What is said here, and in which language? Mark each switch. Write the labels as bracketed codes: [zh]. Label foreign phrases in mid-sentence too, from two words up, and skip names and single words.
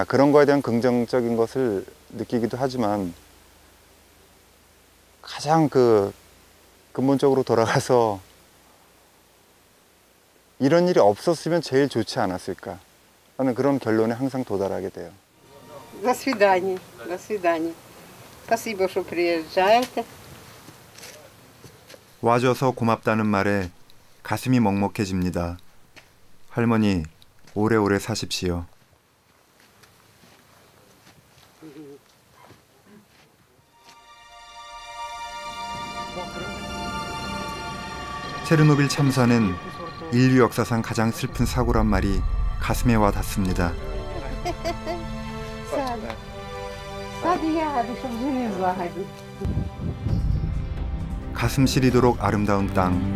[ko] 그런 거에 대한 긍정적인 것을 느끼기도 하지만, 가장 그 근본적으로 돌아가서 이런 일이 없었으면 제일 좋지 않았을까 하는 그런 결론에 항상 도달하게 돼요. [ru] До свидания. До свидания. Спасибо, что приезжаете. [ko] 와줘서 고맙다는 말에 가슴이 먹먹해집니다. 할머니, 오래오래 사십시오. 체르노빌 참사는 인류 역사상 가장 슬픈 사고란 말이 가슴에 와 닿습니다. [uk] Сади ягоди, щоб жили злагоді. [ko] 가슴 시리도록 아름다운 땅.